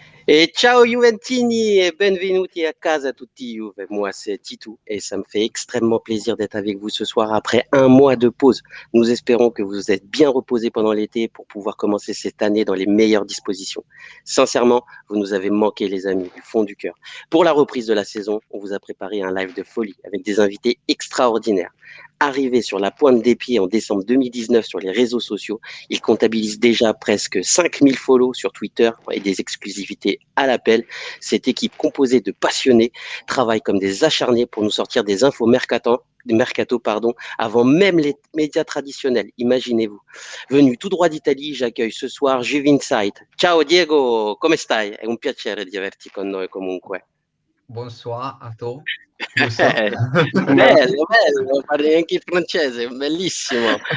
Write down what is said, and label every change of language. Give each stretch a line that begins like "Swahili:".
Italian: Et ciao Juventini et benvenuti a casa tutti Juve.
French: Moi c'est Titou et ça me fait extrêmement plaisir d'être avec vous ce soir après un mois de pause. Nous espérons que vous êtes bien reposés pendant l'été pour pouvoir commencer cette année dans les meilleures dispositions. Sincèrement, vous nous avez manqué les amis du fond du cœur. Pour la reprise de la saison, on vous a préparé un live de folie avec des invités extraordinaires. Arrivé sur la pointe des pieds en décembre 2019 sur les réseaux sociaux, il comptabilise déjà presque 5000 follow sur Twitter et des exclusivités à l'appel. Cette équipe composée de passionnés travaille comme des acharnés pour nous sortir des infos mercato, avant même les médias traditionnels, imaginez-vous. Venu tout droit d'Italie, j'accueille ce soir Juve Insight.
Italian: Ciao Diego, come stai? È un piacere di averti con noi comunque. Bonsoir a tu, giusto? Bello, bello, parli anche il francese, bellissimo.